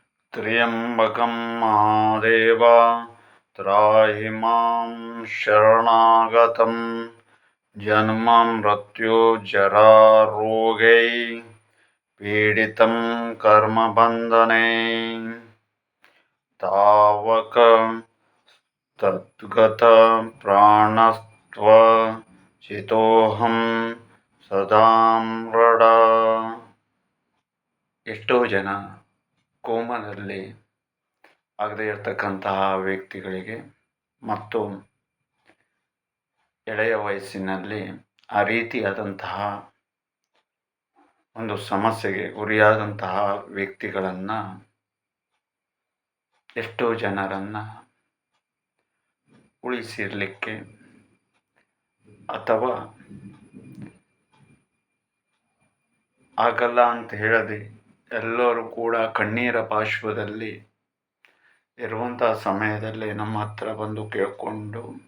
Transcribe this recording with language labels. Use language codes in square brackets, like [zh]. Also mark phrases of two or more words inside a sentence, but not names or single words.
[sa] त्र्यम्बकं महादेव त्राहि मां शरणागतं जन्ममृत्युजरारोगै पीडितं कर्मबन्धने तावक तद्गतप्राणस्त्वचितोऽहं ಸದಾ ಮೃಡ. [kn] ಎಷ್ಟೋ ಜನ ಕೋಮದಲ್ಲಿ ಆಗದೇ ಇರತಕ್ಕಂತಹ ವ್ಯಕ್ತಿಗಳಿಗೆ ಮತ್ತು ಎಳೆಯ ವಯಸ್ಸಿನಲ್ಲಿ ಆ ರೀತಿಯಾದಂತಹ ಒಂದು ಸಮಸ್ಯೆಗೆ ಗುರಿಯಾದಂತಹ ವ್ಯಕ್ತಿಗಳನ್ನು, ಎಷ್ಟೋ ಜನರನ್ನು ಉಳಿಸಿರಲಿಕ್ಕೆ ಅಥವಾ ಆಗಲ್ಲ ಅಂತ ಹೇಳದೆ ಎಲ್ಲರೂ ಕೂಡ ಕಣ್ಣೀರ ಪಾರ್ಶ್ವದಲ್ಲಿ ಇರುವಂತಹ ಸಮಯದಲ್ಲಿ ನಮ್ಮ ಹತ್ರ ಬಂದು ಕೇಳಿಕೊಂಡು